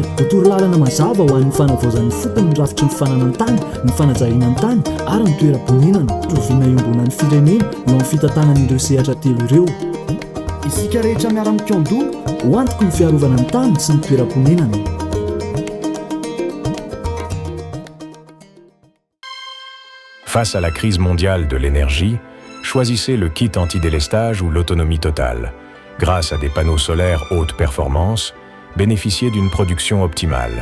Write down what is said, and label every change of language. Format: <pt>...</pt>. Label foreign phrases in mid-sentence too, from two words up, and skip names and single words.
<mg>Ho torolalana mazava ho an'ny fanavaozan'ny fokony ny rafitry ny fananantany, ny fanajariana ny tany ary ny toeram-ponenana. Roviana iombonan'ny firenena eo amin'ny fitantanan'ireo sehatra telo ireo. Isika rehetra miara-mikondò ho antoko ny fiarovana ny tany sy ny toeram-ponenana.</mg> <fr>Face à la crise mondiale de l'énergie, choisissez le kit anti-délestage ou l'autonomie totale. Grâce à des panneaux solaires haute performance, bénéficiez d'une production optimale.</fr>